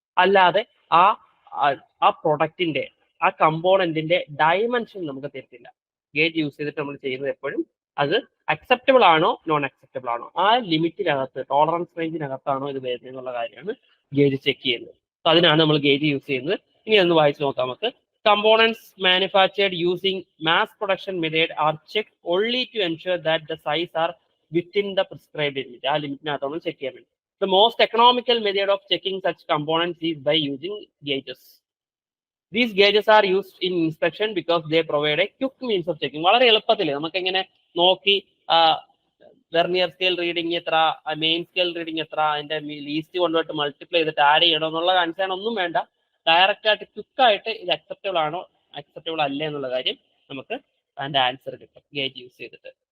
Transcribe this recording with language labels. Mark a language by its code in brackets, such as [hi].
[ml] അല്ലാതെ ആ പ്രൊഡക്റ്റിന്റെ ആ കമ്പോണന്റിന്റെ ഡയമെൻഷൻ നമുക്ക് തരത്തില്ല. ഗേജ് യൂസ് ചെയ്തിട്ട് നമ്മൾ ചെയ്യുന്നത് എപ്പോഴും അത് അക്സെപ്റ്റബിൾ ആണോ നോൺ അക്സെപ്റ്റബിൾ ആണോ, ആ ലിമിറ്റിനകത്ത് ടോളറൻസ് റേഞ്ചിനകത്താണോ ഇത് വരുന്നത് എന്നുള്ള കാര്യമാണ് ഗേജ് ചെക്ക് ചെയ്യുന്നത്. അപ്പൊ അതിനാണ് നമ്മൾ ഗേജ് യൂസ് ചെയ്യുന്നത്. ഇനി ഒന്ന് വായിച്ചു നോക്കാം നമുക്ക്. [en] Components manufactured using mass production method are checked only to ensure that the size are within the prescribed limit. [ml] ആ ലിമിറ്റിനകത്താണ് ചെക്ക് ചെയ്യാൻ വേണ്ടി. [en] The most economical method of checking such components is by using gauges. These gauges are used in inspection because they provide a quick means of checking. [ml] വളരെ എളുപ്പത്തിൽ നമുക്ക് എങ്ങനെ നോക്കി vernier scale reading എത്ര, main scale reading എത്ര, അതിന്റെ least കൊണ്ടുപോയിട്ട് multiply ചെയ്തിട്ട് ആഡ് ചെയ്യണോ എന്നുള്ള കൺസേൺ ഒന്നും വേണ്ട. ഡയറക്റ്റ് ആയിട്ട് ക്വിക്കായിട്ട് ഇത് അക്സെപ്റ്റബിൾ ആണോ അക്സെപ്റ്റബിൾ അല്ലേ എന്നുള്ള കാര്യം നമുക്ക് അതിന്റെ ആൻസർ കിട്ടും ഗേജ് യൂസ് ചെയ്തിട്ട്.